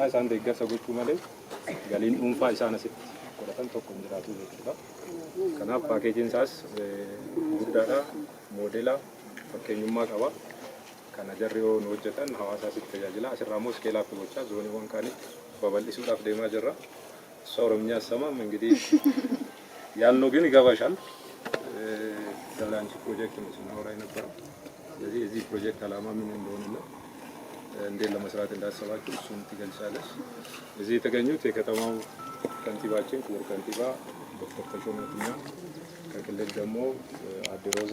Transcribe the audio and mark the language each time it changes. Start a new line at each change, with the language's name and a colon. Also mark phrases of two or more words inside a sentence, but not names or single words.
Oromo: Isaan deeggarsa gochuu malee galiin dhuunfaa isaan asitti godhatan tokko hin jiraatu jechuudha. Kanaaf paakeejiin isaas guddaadha. Moodela fakkeenyummaa qaba. Kana jarri yoo nu hojjetan hawaasa asitti tajaajila. Asirraa immoo iskeelaaf gochaa zooniiwwan kaanitti babal'isuudhaaf deemaa jirra.
Amharic: ኦሮምኛ ሰማም እንግዲህ ያልነው ግን ይገባሻል ዳላንቺ ፕሮጀክት ነው ስናወራ የነበረው። ስለዚህ እዚህ ፕሮጀክት አላማ ምን እንደሆነና እንዴት ለመስራት እንዳሰባችሁ እሱን ትገልጻለሽ። እዚህ የተገኙት የከተማው ከንቲባችን ክቡር ከንቲባ ዶክተር ተሾመ ቱኛ፣ ከክልል ደግሞ አዲ ሮዛ፣